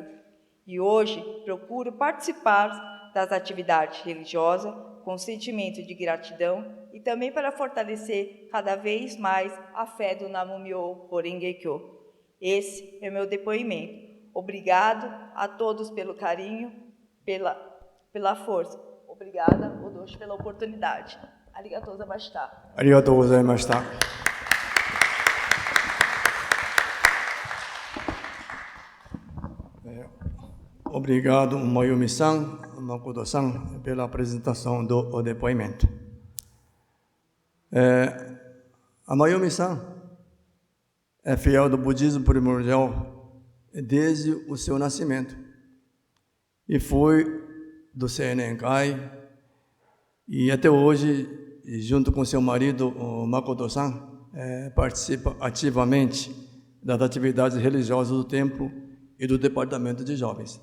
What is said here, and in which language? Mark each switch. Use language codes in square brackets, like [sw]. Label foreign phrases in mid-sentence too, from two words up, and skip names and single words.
[pt] E hoje procuro participar das atividades religiosas com sentimento de gratidão e também para fortalecer cada vez mais a fé do [ja] 南無妙法蓮華経. [pt] Esse é o meu depoimento. Obrigado a todos pelo carinho, pela força. Obrigada, Odoshi, pela oportunidade. [ja] ありがとうございました. ありがとうございました. [pt] Obrigado, Mayumi-san, Makoto-san, pela apresentação do depoimento. A Mayumi-san é fiel do budismo primordial desde o seu nascimento e foi do Seinenkai e até hoje, junto com seu marido, o Makoto-san, participa ativamente das atividades religiosas do templo e do departamento de jovens.